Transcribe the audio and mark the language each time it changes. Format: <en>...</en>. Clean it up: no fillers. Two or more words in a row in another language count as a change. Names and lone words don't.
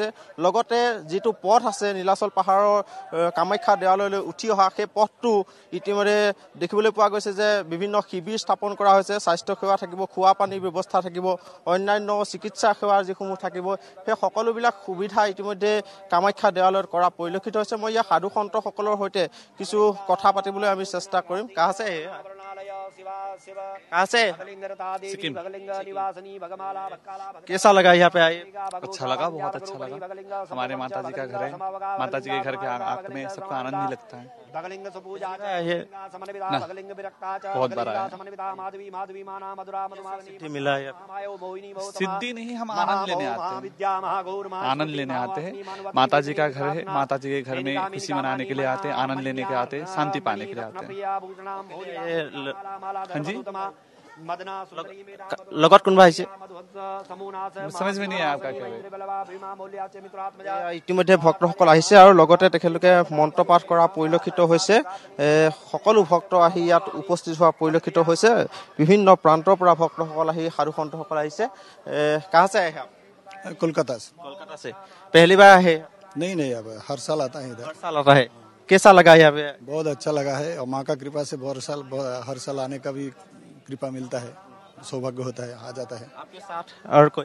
<as>লগতে যিটো পথ আছে নীলাচল পাহাৰৰ কামাখ্যা দেৱালয়লৈ উঠি অহা, সেই পথটো ইতিমধ্যে দেখিবলৈ পোৱা গৈছে যে বিভিন্ন শিবিৰ স্থাপন কৰা হৈছে। স্বাস্থ্যসেৱা থাকিব, খোৱা পানীৰ ব্যৱস্থা থাকিব, অন্যান্য চিকিৎসা সেৱাৰ যিসমূহ থাকিব, সেই সকলোবিলাক সুবিধা ইতিমধ্যে কামাখ্যা দেৱালয়ত কৰা পৰিলক্ষিত হৈছে। মই ইয়াৰ সাধু সন্তসকলৰ সৈতে কিছু কথা পাতিবলৈ আমি চেষ্টা কৰিম।</as> <hi>कैसा लगा यहाँ पे आए? अच्छा लगा, बहुत अच्छा लगा। हमारे माता जी का घर है, माता जी के घर के आंख में सबका आनंद ही लगता है। बहुत बार आया। मिला है? सिद्धि नहीं, हम आनंद लेने आते हैं, आनंद लेने आते हैं। माता जी का घर है, माता जी के घर में खुशी मनाने के लिए आते हैं, आनंद लेने के आते हैं, शांति पाने के लिए आते हैं। हाँ जी,</hi> <as>লগত কোনোবা আহিছে?</as> <hi>समझ में नहीं आया आपका क्या है।</hi> <as>ইতিমধ্যে ভক্তসকল আহিছে আৰু লগতে তেখেতলোকে মন্ত্ৰপাঠ কৰা পৰিলক্ষিত হৈছে। সকলো ভক্ত আহি ইয়াত উপস্থিত হোৱা পৰিলক্ষিত হৈছে। বিভিন্ন প্ৰান্তৰ পৰা ভক্তসকল আহি সাধু সন্তসকল আহিছে।</as> <hi>कहाँ से आए आप? कोलकाता से। कोलकाता से पहली बार आए? नहीं अब हर साल आता है इधर। हर साल आता है। कैसा लगा यहाँ पे? बहुत अच्छा लगा है और माँ का कृपा से हर साल आने का भी कृपा मिलता है, सौभाग्य होता है, आ जाता है। आपके साथ और कोई?</hi>